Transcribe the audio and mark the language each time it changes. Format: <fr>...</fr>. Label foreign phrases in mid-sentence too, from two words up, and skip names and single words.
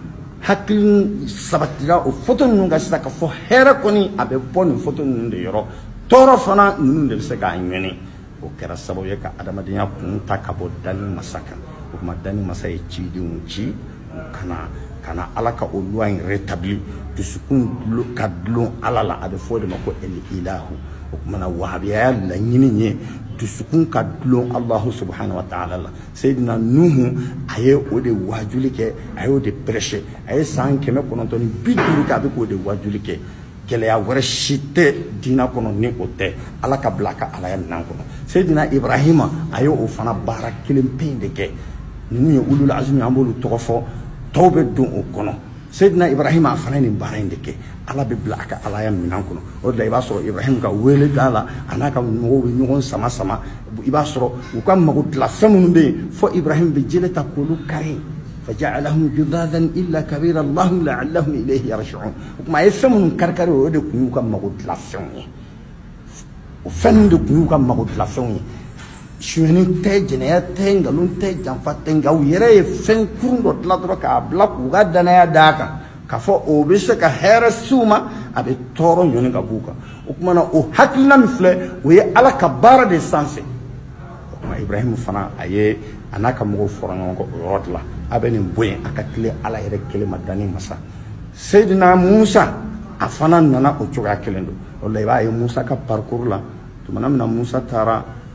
<bm>hakili sabatira o foto ninnu ka sisan ka fɔ hɛrɛ kɔni a bɛ bɔ nin foto ninnu de yɔrɔ tɔɔrɔ fana ninnu de bɛ se k'a ɲɛni o kɛra sababu ye ka adamadenya kun ta ka bɔ dani masa kan o tuma dani masa ye cidenw ci kana ala ka o loi in rétablir dusukun ka dulon ala la a bɛ fɔ o de ma ko el ilahu o tuma na wahabiya laɲini ye dusukun ka dulon</bm> <ar>الله سبحانه وتعالى</ar> <bm>la Seyidina Nuhu a ye o de wajuli kɛ a y'o de prêcher a ye san 950 kɛ a bɛ k'o de wajuli kɛ gɛlɛya wɛrɛ si tɛ diinɛ kɔnɔ ni o tɛ ala ka bila a ka alaya minan kɔnɔ Seyidina Ibrahima a ye o fana baara kelen pe in de kɛ ninnu ye</bm> <ar>أولو العزم</ar> <bm>an b'olu tɔgɔ fɔ tɔw bɛ don o kɔnɔ Seyidina Ibrahima a fana ye nin baara in de kɛ ala bɛ bila a ka alaya minan kɔnɔ o de la i b'a sɔrɔ Ibrahima ka wele da la a n'a ka mɔgɔw bɛ ɲɔgɔn sama sama i b'a sɔrɔ u ka mago dilan fɛn minnu bɛ yen fɔ Ibrahima bɛ jele ta k'olu kari</bm> <ar>فجعلهم جذاذا إلا كبير الله لعلهم إليه يرجعون وكما يفهمون كركري ودك نيوكا مغود لافون</ar> <bm>o fɛn de kun y'u ka mago dilan fɛnw ye suyɛni tɛ jɛnɛya tɛ nkalon tɛ janfa tɛ nka u yɛrɛ ye fɛn kurun dɔ dilan dɔrɔn k'a bila k'u ka danaya d'a kan k'a fɔ o bɛ se ka hɛrɛ s'u ma a bɛ tɔɔrɔ ɲɔni ka b'u kan o tuma na o hakilina min filɛ o ye ala ka baara de sanfɛ o tuma Ibrahim fana a ye a n'a ka mɔgɔw fɔra ɲɔgɔn kɔ o yɔrɔ de la a bɛ nin bɔ yen a ka tile ala yɛrɛ kelen ma danni masa Seydina Musa a fana nana o cogoya kelen don o la i b'a ye Musa ka parcours la tuma min na Musa taara</bm>